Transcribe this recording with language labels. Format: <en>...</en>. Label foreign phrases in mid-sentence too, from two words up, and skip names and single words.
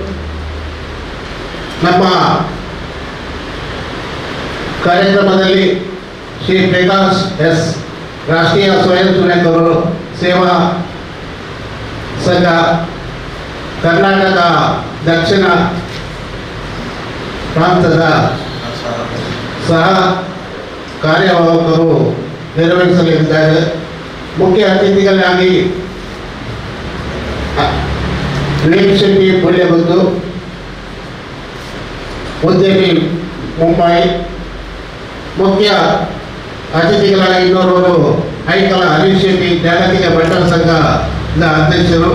<kn>ನಮ್ಮ ಕಾರ್ಯಕ್ರಮದಲ್ಲಿ ಶ್ರೀ ಪ್ರಕಾಶ್ ಎಸ್ ರಾಷ್ಟ್ರೀಯ ಸ್ವಯಂ ಸೇವಕರು ಸೇವಾ ಸಂಘ ಕರ್ನಾಟಕ ದಕ್ಷಿಣ ಪ್ರಾಂತದ ಸಹ ಕಾರ್ಯವಾಹಕರು ನೆರವೇರಿಸಲಿದ್ದಾರೆ. ಮುಖ್ಯ ಅತಿಥಿಗಳಾಗಿ ವಿನೀತ್ ಶೆಟ್ಟಿ ಪುಲ್ಯಗುದ್ದು, ಉದ್ಯಮಿ ಮುಂಬೈ. ಮುಖ್ಯ ಅತಿಥಿಗಳಾಗಿ ಇನ್ನೋರ್ವರು ಐಕಲ ಹರೀಶ್ ಶೆಟ್ಟಿ ಜಾಗತಿಕ ಬಂಟರ ಸಂಘದ ಅಧ್ಯಕ್ಷರು.</kn>